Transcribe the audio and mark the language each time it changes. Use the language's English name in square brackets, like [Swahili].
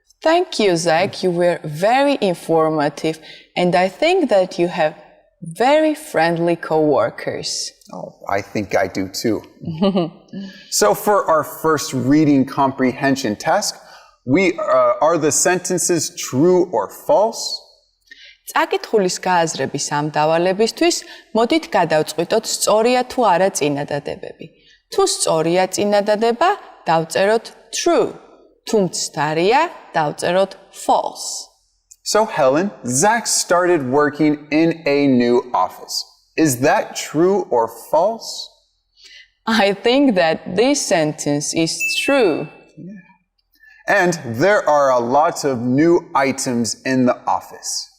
[English] Thank you, Zach. You were very informative, and I think that you have very friendly co-workers. Oh, I think I do too. So for our first reading comprehension task, are the sentences true or false? [Georgian] წაკითხulis გააზრების ამ დავალებისთვის მოდით გადავწყვიტოთ სწორია თუ არა წინადადებები. თუ სწორია წინადადება, დავწეროთ true. თუ მცდარია, დავწეროთ false. [English] So Helen, Zach started working in a new office. Is that true or false? I think that this sentence is true. And there are a lot of new items in the office.